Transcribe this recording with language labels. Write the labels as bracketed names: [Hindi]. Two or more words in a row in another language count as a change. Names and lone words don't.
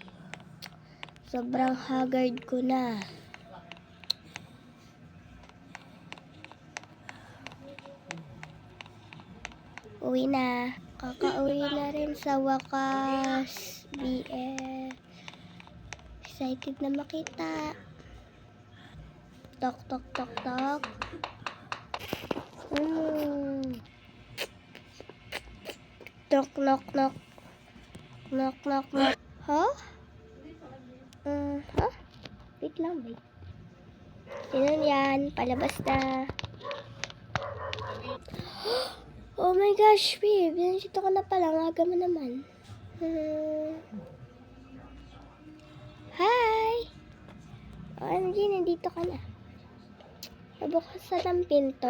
[Filipino] Sobrang haggard ko na. Uwi na. Kakauwi na rin sa wakas. BF. Excited na makita. Tok, tok, tok, tok. [English] Knock, knock, knock. Knock, knock, knock. Huh? Huh? [Filipino] Wait lang, wait. Sino yan? Palabas na. [English] Oh my gosh, [Filipino] babe. Nandito ka na pala. Ang aga mo naman. Hi! OMG, nandito ka na. Nabukas sa ng pinto.